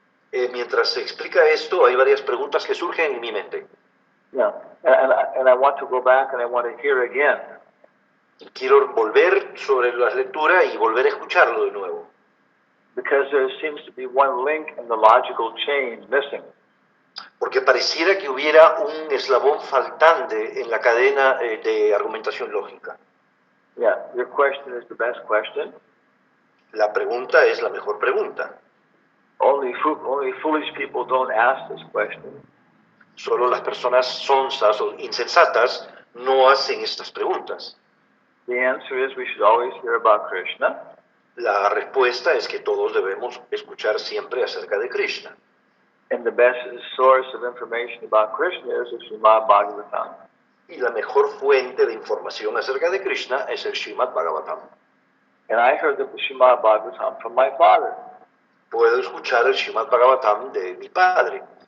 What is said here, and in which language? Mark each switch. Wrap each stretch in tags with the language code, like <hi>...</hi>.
<es>Mientras se explica esto, hay varias preguntas que surgen en mi mente.</es> <en>Yeah, and I want to go back and I want to hear again.</en> <es>Quiero volver sobre la lectura y volver a escucharlo de nuevo.</es> <en>Because there seems to be one link in the logical chain missing.</en> <es>Porque pareciera que hubiera un eslabón faltante en la cadena de argumentación lógica.</es> <en>Yeah, your question is the best question.</en> <es>La pregunta es la mejor pregunta.</es> <en>Only foolish people don't ask this question.</en> <es>Solo las personas sonsas o insensatas no hacen estas preguntas.</es> <en>The answer is we should always hear about Krishna.</en> <es>La respuesta es que todos debemos escuchar siempre acerca de Krishna.</es> <en>And the best source of information about Krishna is the Srimad Bhagavatam.</en> <es>Y la mejor fuente de información acerca de Krishna es el Srimad Bhagavatam.</es> <en>And I heard the Srimad Bhagavatam from my father.</en> <es>Puedo escuchar el Srimad Bhagavatam de mi padre.</es>